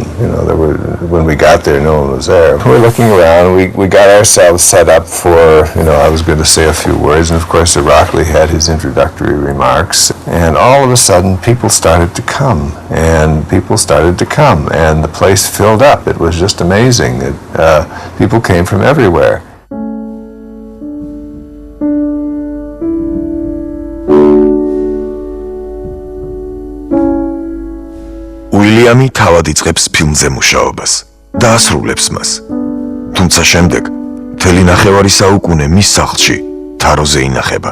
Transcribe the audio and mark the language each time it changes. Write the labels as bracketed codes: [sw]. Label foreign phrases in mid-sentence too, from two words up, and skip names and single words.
[en] When we got there, no one was there. We were looking around, we got ourselves set up for, I was going to say a few words, and of course Irakli had his introductory remarks, and all of a sudden people started to come, and the place filled up. It was just amazing. People came from everywhere. [ka] უილიამი თავად იწყებს ფილმზე მუშაობას და ასრულებს მას. თუმცა შემდეგ მთელი ნახევარი საუკუნე მის სახლში თაროზე ინახება.